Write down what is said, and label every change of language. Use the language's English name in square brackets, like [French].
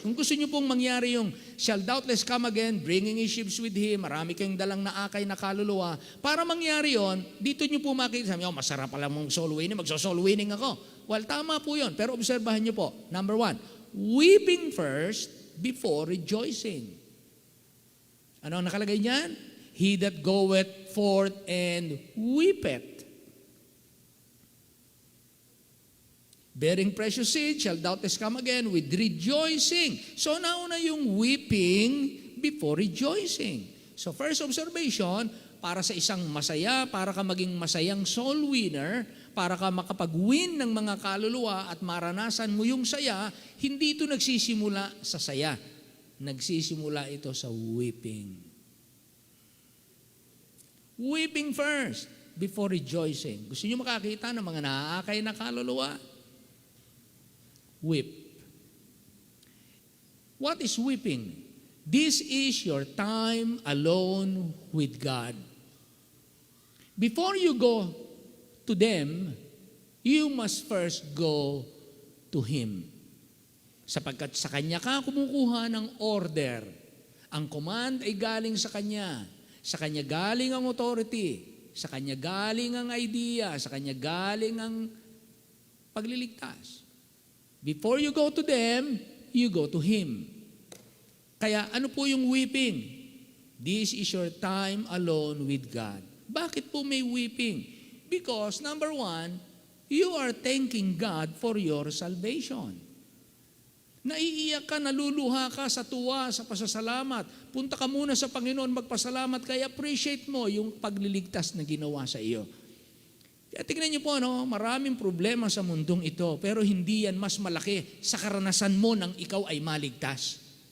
[Filipino] Kung gusto niyo pong mangyari yung [English] shall doubtless come again, bringing his ships with him, [Filipino] marami kayong dalang naakay na kaluluwa. Para mangyari yon, dito niyo po makikita, sabi niyo, masarap pala mong soul winning, magso-soul winning ako. Well, tama po yon. Pero obserbahan niyo po. [English] Number 1, weeping first before rejoicing. [Filipino] Ano ang nakalagay niyan? [English] He that goeth forth and weepeth, bearing precious seed, shall doubtless come again with rejoicing. So nauna yung weeping before rejoicing. [Filipino] So first observation, para sa isang masaya, para ka maging masayang soul winner, para ka makapag-win ng mga kaluluwa at maranasan mo yung saya, hindi ito nagsisimula sa saya. Nagsisimula ito sa weeping. [English] Weeping first before rejoicing. [Filipino] Gusto niyo makakita ng mga naaakay na kaluluwa? [English] Weep. What is weeping? This is your time alone with God. Before you go to them, you must first go to Him. [Filipino] Sapagkat sa Kanya ka kumukuha ng order. Ang command ay galing sa Kanya. Sa Kanya galing ang authority. Sa Kanya galing ang idea. Sa Kanya galing ang pagliligtas. [English] Before you go to them, you go to Him. [Filipino] Kaya ano po yung weeping? [English] This is your time alone with God. [Filipino] Bakit po may weeping? [English] Because number 1, you are thanking God for your salvation. [Filipino] Naiiyak ka, naluluha ka sa tuwa, sa pasasalamat. Punta ka muna sa Panginoon, magpasalamat, kaya appreciate mo yung pagliligtas na ginawa sa iyo. Kaya tingnan niyo po, maraming problema sa mundong ito, pero hindi yan mas malaki sa karanasan mo nang ikaw ay maligtas.